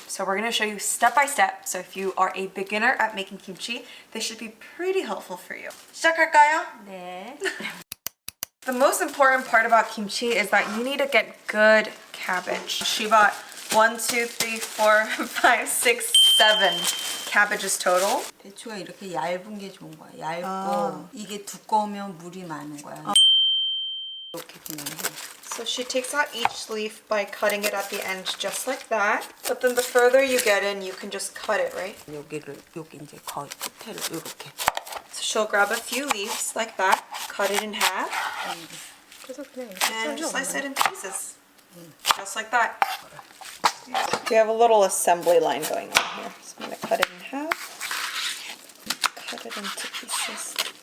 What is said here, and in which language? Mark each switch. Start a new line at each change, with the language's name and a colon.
English: So we're gonna show you step by step. So if you are a beginner at making kimchi, this should be pretty helpful for you.
Korean: 시작할까요? 네.
English: The most important part about kimchi is that you need to get good cabbage. She bought 1, 2, 3, 4, 5, 6, 7 cabbages total.
Korean: 배추가 이렇게 얇은 게 좋은 거야. 얇고 이게 두꺼우면 물이 많은 거야. 이렇게 그냥 해.
English: So she takes out each leaf by cutting it at the end just like that. But then the further you get in, you can just cut it, right?
Korean: 여기 이제 거의 끝에를 이렇게.
English: So she'll grab a few leaves like that, cut it in half,
Korean: 그래서 그냥
English: and slice it in pieces. Just like that. We have a little assembly line going on here. So I'm going to cut it in half, cut it into pieces.